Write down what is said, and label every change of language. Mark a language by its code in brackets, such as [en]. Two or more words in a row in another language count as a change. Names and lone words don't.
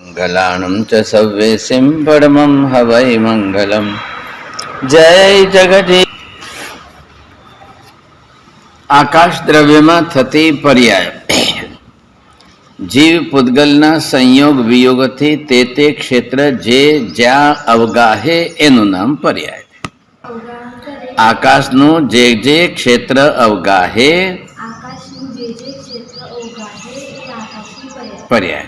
[pra] मंगलाणं च सव्येसिं परमं हवै मंगलम। [gu] જય જગદીશ। આકાશ દ્રવ્યમાં થતી પર્યાય જીવ પૂતગલના સંયોગ વિયોગથી તે ક્ષેત્ર જે જ્યાં અવગાહે એનું નામ પર્યાય. આકાશનું જે ક્ષેત્ર અવગાહે પર્યાય.